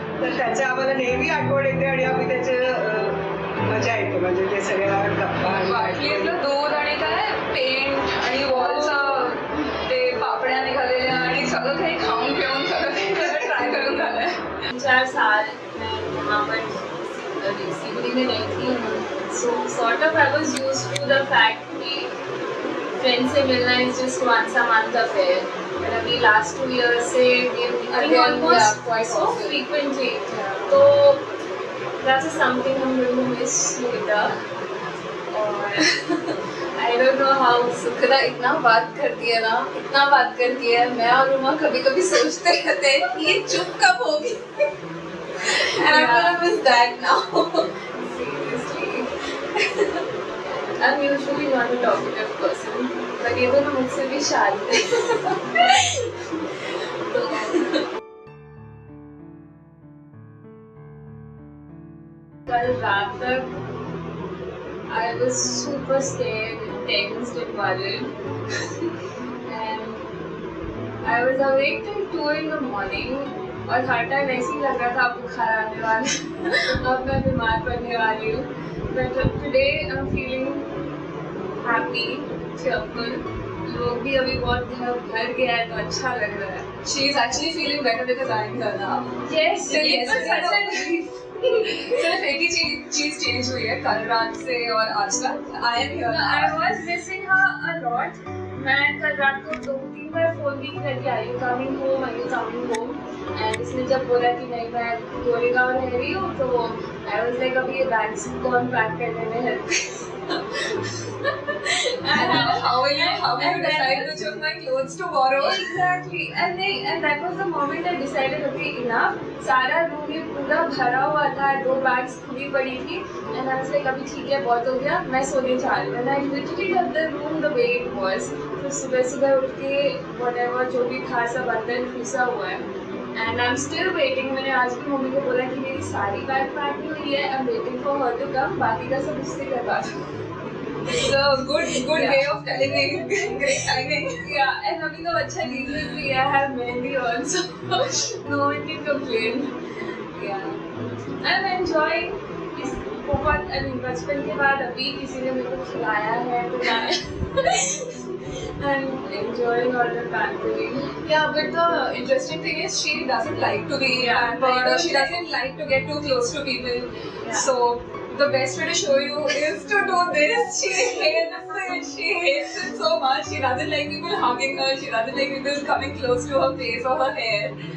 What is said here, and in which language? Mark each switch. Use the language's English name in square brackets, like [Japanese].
[Marathi] तर त्याचं आम्हाला नेहमी आठवण येते आणि आम्ही त्याचे मजा येते. म्हणजे ते सगळ्या गप्पा, बाटलीतलं दूध आणि काय पेंट आणि वॉलचं ते पापड्या निघालेल्या आणि सगळं काही खाऊन पिऊन सगळं काही ट्राय करून झालंय. [Hindi] 4 साल मैं वहाँ पर सिवनी में रही थी. [English] so sort of I was used to the fact [Hindi] कि फ्रेंड से मिलना [English] Is just once a month affair. [Hindi] और अभी [English] Last 2 years से almost so frequently. तो that's something I'm going to miss later. [Hindi] और [English] I don't know how [Hindi] सुखदा इतना बात करती है ना, इतना बात करती है. मैं और उमा कभी कभी सोचते रहते हैं कि ये चुप कब होगी. [English] And I'm gonna miss that now. Seriously. I'm usually not a talkative person, but [Hindi] ये दोनों मुझसे भी शांत है. कल रात तक [English] I was super scared, tensed and worried. And I was awake till 2 in the morning. [Hindi] और हर टाइम ऐसे ही लग रहा था अब बुखार आने वाला, अब मैं बीमार पड़ने वाली हूँ. [English] But today I'm feeling happy, cheerful. [Hindi] लोग भी अभी बहुत घर गया है तो अच्छा लग रहा है. [English] She is actually feeling better because I am here now. Yes, Till it was yesterday, such a relief. [Hindi] सिर्फ एक ही चीज चेंज हुई है कल रात से और आज तक. [English] I am here. I was missing her a lot. [Hindi] मैं कल रात को 2-3 बार फोन भी करके आई हूँ, [English] coming home, [Hindi] आई हूँ कमिंग होम. एंड इसने जब बोला कि नहीं मैं गोरेगांव रह रही हूँ तो [English] I was like [Hindi] अभी ये बैग्स कौन पैक करने में help. [English] how will you decide which of my clothes to borrow? Exactly. And that was the moment I decided, okay, enough. [Hindi] सारा रूम ये पूरा भरा हुआ था, 2 बैग्स खुली पड़ी थी. [English] And I was like [Hindi] अभी ठीक है, बहुत हो गया, मैं सोने जा रही हूँ. [English] And I literally left the room the way it was. [Hindi] फिर सुबह उठ के whatever जो भी था सब अंदर घुसा हुआ है. [English] And I'm still waiting. [Hindi] मैंने आज भी मम्मी को बोला कि मेरी सारी बैग पैक नहीं हुई है. [English] I'm waiting for her to come. [Hindi] बाकी का सब उससे करवा दूँ. [English] It's a good way of telling me. Great timing. Yeah, and [Hindi] अभी तो अच्छा reason भी है. [English] I have mehndi also. No one can complain. Yeah, I'm enjoying. [Hindi] इस बहुत बचपन के बाद अभी किसी ने मेरे को खिलाया है तो [English] I'm enjoying all the pampering. Yeah, but the interesting thing is she doesn't like to be pampered or she doesn't like to get too close to people. Yeah. So the best way to show you is to do this. She hates it. She hates it so much. She doesn't like people hugging her. She doesn't like people coming close to her face or her hair.